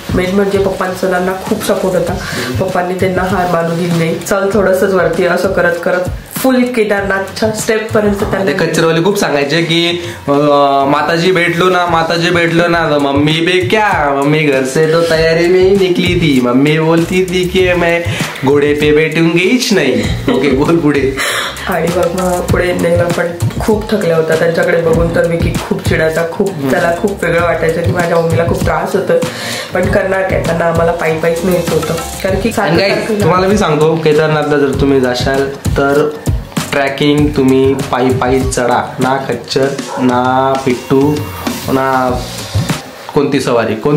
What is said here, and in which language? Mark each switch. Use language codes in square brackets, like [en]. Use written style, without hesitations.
[mr] Main म्हणजे पप्पांचा त्यांना खूप सपोर्ट होता. पप्पांनी त्यांना हार मानू दिली नाही. चल थोडंसंच वरती, असं करत करत फुल केदारनाथच्या स्टेप पर्यंत त्यांना. कच्चरवाले खूप सांगायचे की [hi] माताजी भेटलो ना मम्मी बे क्या, मम्मी घर से तो तैयारी में ही निकली थी, मम्मी बोलती थी कि मैं घोड़े पे बैठूंगीच नाही. [mr] ओके बोल पुढे. आणि मग पुढे नेलं, पण खूप थकल्या होता. त्यांच्याकडे बघून तर विकी खूप चिडायचा, त्याला खूप वेगळं वाटायचं की माझ्या मम्मीला खूप त्रास होतो, पण करणार काय, त्यांना आम्हाला पायीच न्यायचं होतं. कारण की तुम्हाला मी सांगतो, केदारनाथला जर तुम्ही जाशाल तर ट्रॅकिंग तुम्ही पायी चढा, ना खच्चर ना पिट्टू ना कोणती सवारी.